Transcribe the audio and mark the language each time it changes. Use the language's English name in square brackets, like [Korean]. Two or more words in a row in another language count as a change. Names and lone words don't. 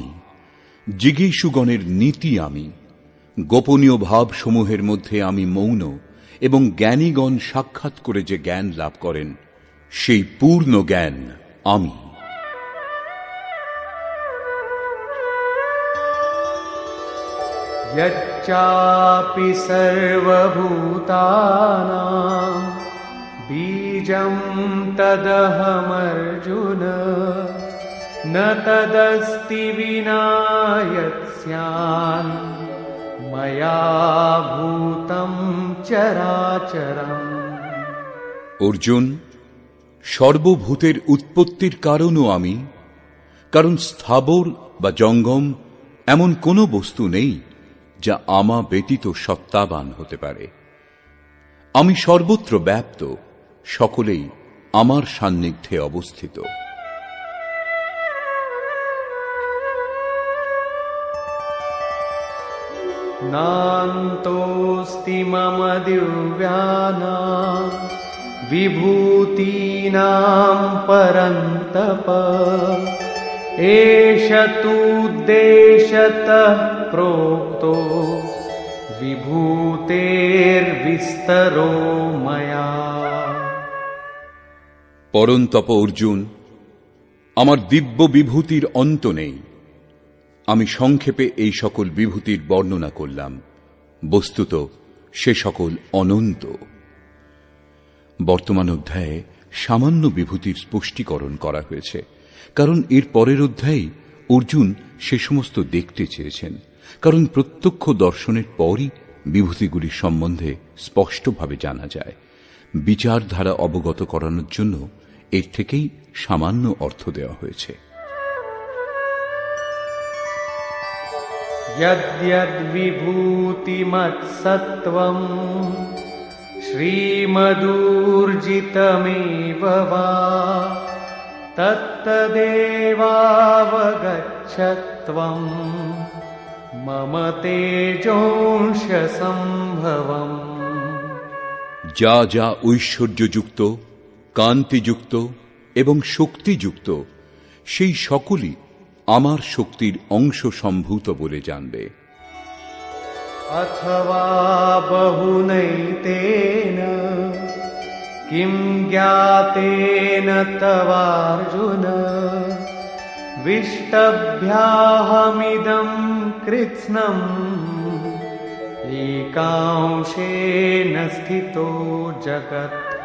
[Bangla] জিগীষুগণের নীতি আমি। গোপনীয় ভাবসমূহের মধ্যে আমি মৌন, এবং জ্ঞানীগণ সাক্ষাৎ করে যে জ্ঞান লাভ করেন সেই পূর্ণ জ্ঞান আমি। [Sanskrit] यच्चापि सर्वभूतानां बीजं तदहमर्जुन न तदस्ति विना यत्स्यान् मया भूतं चराचरम्। [Bangla] অর্জুন, সর্বভূতের উৎপত্তির কারণও আমি, কারণ স্থাবর বা জঙ্গম এমন কোনো বস্তু নেই যা আমা ব্যতীত সত্তাবান হতে পারে। আমি সর্বত্র ব্যাপ্ত, সকলেই আমার সান্নিধ্যে অবস্থিত। [Sanskrit] नान्तोऽस्ति मम दिव्यानां विभूतीनां परन्तप एष तूद्देशतः प्रोक्तो विभूतेर्विस्तरो मया। [Bangla] পরন্তপ অর্জুন, আমার দিব্য বিভূতির অন্ত নেই। আমি সংক্ষেপে এই সকল বিভূতির বর্ণনা করলাম, বস্তুত সে সকল অনন্ত। বর্তমান অধ্যায়ে সামান্য বিভূতির স্পষ্টীকরণ করা হয়েছে, কারণ এর পরের অধ্যায়ে অর্জুন সে সমস্ত দেখতে চেয়েছেন, কারণ প্রত্যক্ষ দর্শনের পরই বিভূতিগুলির সম্বন্ধে স্পষ্টভাবে জানা যায়। বিচারধারা অবগত করানোর জন্য এর থেকেই সামান্য অর্থ দেওয়া হয়েছে। [Sanskrit] यद्यद्विभूतिमत्सत्त्वं श्रीमदूर्जितमेव वा तत्तदेवावगच्छत्वं मम तेजोंशसम्भवम्। [Bangla] যা যা ঐশ্বর্যযুক্ত, কান্তিযুক্ত এবং শক্তিযুক্ত, সেই সকলই আমার শক্তির অংশ সম্ভূত বলে জানবে। [Sanskrit] अथवा बहुनैतेन किं ज्ञातेन तवार्जुन विष्टभ्याहमिदं कृत्स्नम् एकांशेन स्थितो जगत्।